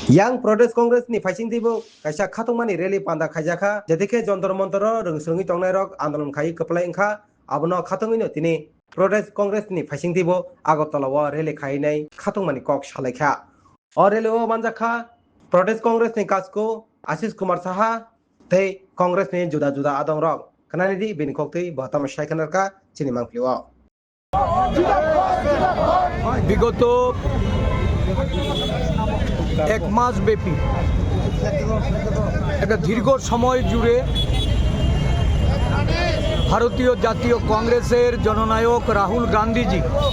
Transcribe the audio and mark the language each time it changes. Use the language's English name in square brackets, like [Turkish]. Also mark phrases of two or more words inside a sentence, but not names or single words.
[Kok Borok] Yang Progress Congress ni fighting tibo kaisa khatungmani rally panda khaijaka jedike jontor montor rungsrungi tongnai rok andolon khai keplai engkha abono khatungino tini Progress Congress ni fighting tibo Agartala o rally khainai khatungmani kok salaikha o rally o manjakha Progress Congress ni kasko Ashish Kumar Saha tei Congress ni juda juda adong rok kanani di bini koktei bahtam shaikanarka chini mangpliwa [Bangla] বিগত এক মাস ব্যাপী একটা দীর্ঘ সময় জুড়ে ভারতীয় জাতীয় কংগ্রেসের জননায়ক রাহুল গান্ধীজি